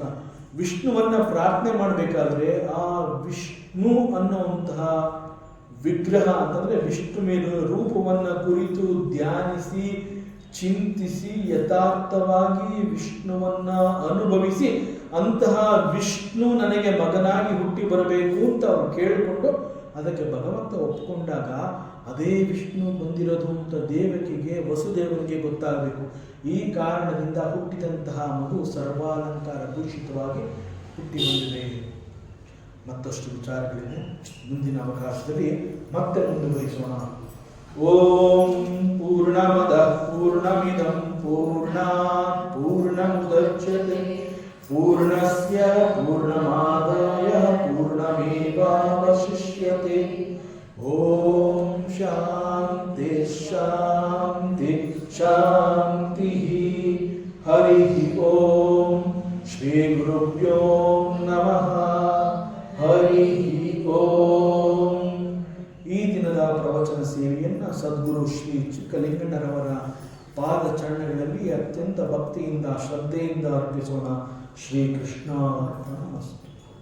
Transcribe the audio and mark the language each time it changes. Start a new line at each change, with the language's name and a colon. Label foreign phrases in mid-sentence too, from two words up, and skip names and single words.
Kannada: ವಿಷ್ಣುವನ್ನ ಪ್ರಾರ್ಥನೆ ಮಾಡಬೇಕಾದ್ರೆ ಆ ವಿಷ್ಣು ಅನ್ನುವಂತಹ ವಿಗ್ರಹ ಅಂತಂದ್ರೆ ವಿಷ್ಣು ಮೇಲಿನ ರೂಪವನ್ನ ಕುರಿತು ಧ್ಯಾನಿಸಿ ಚಿಂತಿಸಿ ಯಥಾರ್ಥವಾಗಿ ವಿಷ್ಣುವನ್ನ ಅನುಭವಿಸಿ ಅಂತಹ ವಿಷ್ಣು ನನಗೆ ಮಗನಾಗಿ ಹುಟ್ಟಿ ಬರಬೇಕು ಅಂತ ಅವ್ರು ಕೇಳಿಕೊಂಡು ಅದಕ್ಕೆ ಭಗವಂತ ಒಪ್ಪಿಕೊಂಡಾಗ ಅದೇ ವಿಷ್ಣು ಬಂದಿರೋದು ಅಂತ ದೇವಕಿಗೆ ವಸುದೇವನಿಗೆ ಗೊತ್ತಾಗಬೇಕು. ಈ ಕಾರಣದಿಂದ ಹುಟ್ಟಿದಂತಹ ಮಗು ಸರ್ವಾಲಂಕಾರ ಭೂಷಿತವಾಗಿ ಹುಟ್ಟಿ ಬಂದಿದೆ. ಮತ್ತಷ್ಟು ವಿಚಾರಗಳಿವೆ, ಮುಂದಿನ ಅವಕಾಶದಲ್ಲಿ ಮತ್ತೆ ಮುಂದುವರಿಸೋಣ.
Sanskrit: ಓಂ ಪೂರ್ಣಮದ ಪೂರ್ಣಮಿದಂ ಪೂರ್ಣಾತ್ ಪೂರ್ಣಮುದಚ್ಯತೆ ಪೂರ್ಣಸ್ಯ ಪೂರ್ಣಮಾದಾಯ ಪೂರ್ಣಮೇವಾವಶಿಷ್ಯತೆ. ಓಂ ಶಾಂತಿ ಶಾಂತಿ ಶಾಂತಿ. ಹರಿ ಓಂ ಶ್ರೀ ಗುರುಭ್ಯೋ ನಮಃ. ಹರಿ ಓಂ.
Kannada: ಈ ದಿನದ ಪ್ರವಚನ ಸೇವೆಯನ್ನು ಸದ್ಗುರು ಶ್ರೀ ಚಿಕ್ಕಲಿಂಗಣ್ಣರವರ ಪಾದ ಚರಣಗಳಲ್ಲಿ ಅತ್ಯಂತ ಭಕ್ತಿಯಿಂದ ಶ್ರದ್ಧೆಯಿಂದ ಅರ್ಪಿಸೋಣ.
Sanskrit: ಶ್ರೀಕೃಷ್ಣ ಅರ್ಪಣಮಸ್ತು.